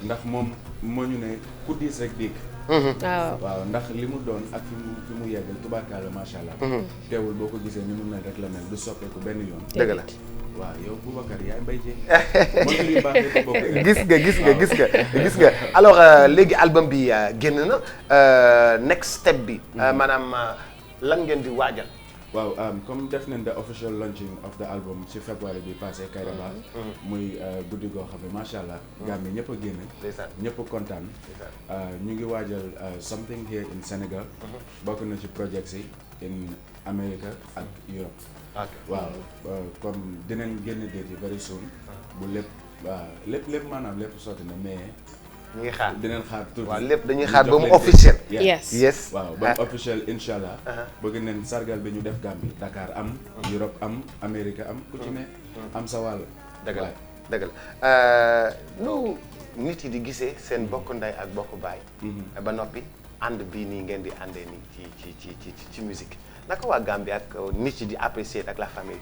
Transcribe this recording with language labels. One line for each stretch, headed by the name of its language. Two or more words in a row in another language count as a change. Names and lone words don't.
Wolof: ndax moom moo ñu ne ku diis rek dégg. waaw ndax li mu doon ak fi mu yeggal tubaarkaala
Arabic: ما شاء الله.
Wolof: teewul boo ko gisee ni mu mel rek la mel du soppeeku benn yoon. dëgg la. waaw yow Boubacar yaay Mbaye Dieye. gis nga alors léegi album bi génn na
English: next step
Wolof: bi. maanaam lan ngeen di waajal. waaw comme def nañ
English: the official launching of the album
Wolof: ci février bi passé Kayraba. muy guddi goo xam ne
Arabic: ما شاء الله.
Wolof: Gambie ñëpp a génn. ñëpp a kontaan. ñu ngi waajal
English: something here
Wolof: in Sénégal. bokk na ci projects yi in America ak Europe. waaw comme dinañ génn date yi
English: very soon
Wolof: bu lépp maanaam lépp sotti na mais ñu ngi xaar dinañ xaar tuuti waaw lépp dañuy xaar ba mu officiel
English: yes
Wolof: waaw ba mu officiel
Arabic: إن شاء الله
Wolof: bëgg nañ sargal bi ñu def Gambie Dakar am Europe am Amérique am ku ci ne am sa wàll dëgg la nu nit yi di gisee seen bokk ndey ak bokk baay ba noppi ànd bii nii ngeen di àndee nii ci musique naka waa Gambie ak nit yi di apprécier ak
French: la famille.